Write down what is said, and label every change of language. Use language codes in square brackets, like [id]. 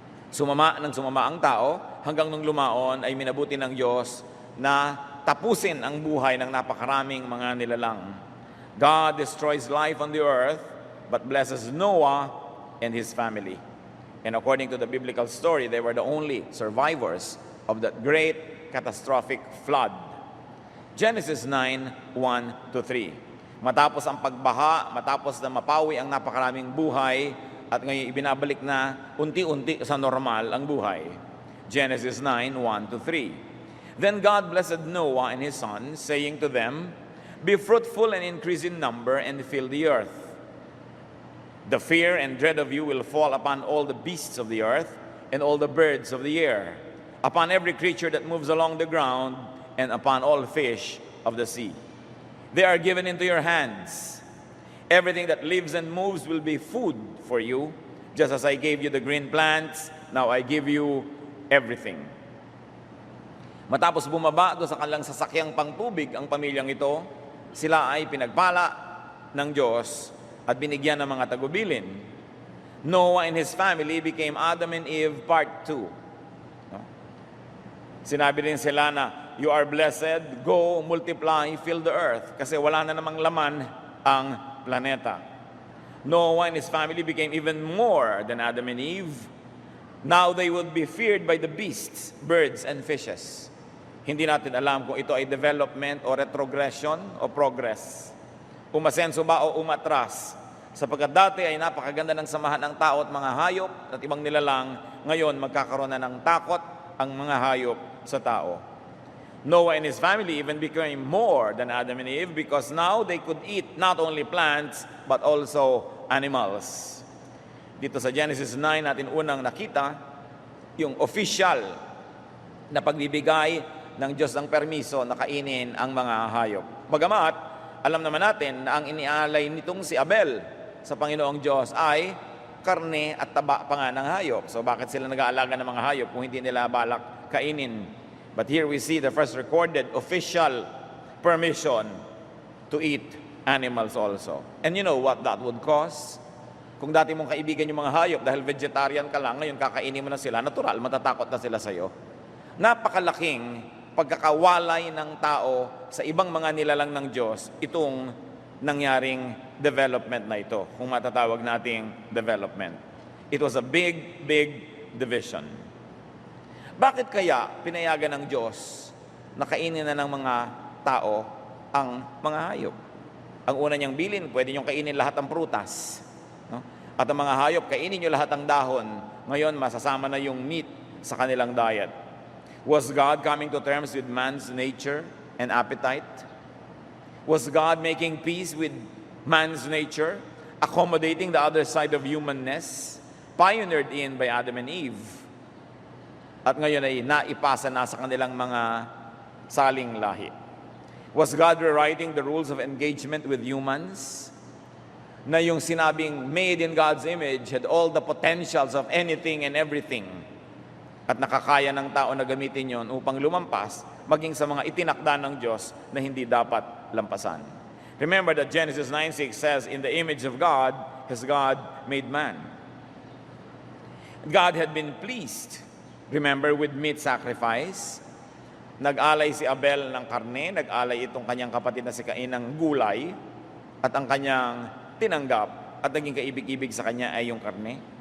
[tl] Sumama ang tao hanggang nung lumaon ay minabuti ng Diyos na tapusin ang buhay ng napakaraming mga nilalang. [en] God destroys life on the earth, but blesses Noah and his family. And according to the biblical story, they were the only survivors of that great catastrophic flood. Genesis 9:1-3. [tl] Matapos ang pagbaha, matapos na mapawi ang napakaraming buhay, at ngayon ibinabalik na unti-unti sa normal ang buhay. Genesis 9:1-3. [en] Then God blessed Noah and his sons, saying to them, "Be fruitful and increase in number and fill the earth. The fear and dread of you will fall upon all the beasts of the earth and all the birds of the air, upon every creature that moves along the ground, and upon all fish of the sea. They are given into your hands. Everything that lives and moves will be food for you. Just as I gave you the green plants, now I give you everything." [tl] Matapos bumaba doon sa kanilang sasakyang pangtubig ang pamilyang ito, sila ay pinagpala ng Diyos at binigyan ng mga tagubilin. [en] Noah and his family became Adam and Eve part 2. No? [tl] Sinabi rin sila na, [en] "You are blessed, go, multiply, fill the earth." [tl] Kasi wala na namang laman ang planeta. [en] Noah and his family became even more than Adam and Eve. Now they would be feared by the beasts, birds, and fishes. [tl] Hindi natin alam kung ito ay development o retrogression o progress. Umasenso ba o umatras? Sapagkat dati ay napakaganda ng samahan ng tao at mga hayop at ibang nilalang, ngayon magkakaroon na ng takot ang mga hayop sa tao. Noah and his family even became more than Adam and Eve because now they could eat not only plants but also animals. Dito sa Genesis 9 natin unang nakita yung official na pagbibigay ng Diyos ng permiso na kainin ang mga hayop. Bagamat, alam naman natin na ang inialay nitong si Abel sa Panginoong Diyos ay karne at taba pa nga ng hayop. So bakit sila nag-aalaga ng mga hayop kung hindi nila balak kainin? [en] But here we see the first recorded official permission to eat animals also. And you know what that would cause? [tl] Kung dati mong kaibigan yung mga hayop dahil vegetarian ka lang, ngayon kakainin mo na sila, natural, matatakot na sila sa'yo. Napakalaking pagkakawalay ng tao sa ibang mga nilalang ng Diyos itong nangyaring development na ito, kung matatawag nating development. [en] It was a big, big division. [tl] Bakit kaya pinayagan ng Diyos na kainin na ng mga tao ang mga hayop? Ang una niyang bilin, pwede niyong kainin lahat ng prutas. No? At ang mga hayop, kainin niyo lahat ng dahon. Ngayon, masasama na yung meat sa kanilang diet. [en] Was God coming to terms with man's nature and appetite? Was God making peace with man's nature, accommodating the other side of humanness, pioneered in by Adam and Eve? [tl] At ngayon ay naipasa na sa kanilang mga saling lahi. [en] Was God rewriting the rules of engagement with humans? [tl] Na yung sinabing [en] made in God's image had all the potentials of anything and everything. [tl] At nakakaya ng tao na gamitin yon upang lumampas maging sa mga itinakda ng Diyos na hindi dapat lampasan. [en] Remember that Genesis 9:6 says, "In the image of God has God made man." God had been pleased, remember, with meat sacrifice. [tl] Nag-alay si Abel ng karne, nag-alay itong kanyang kapatid na si Cain ng gulay, at ang kanyang tinanggap at naging kaibig-ibig sa kanya ay yung karne.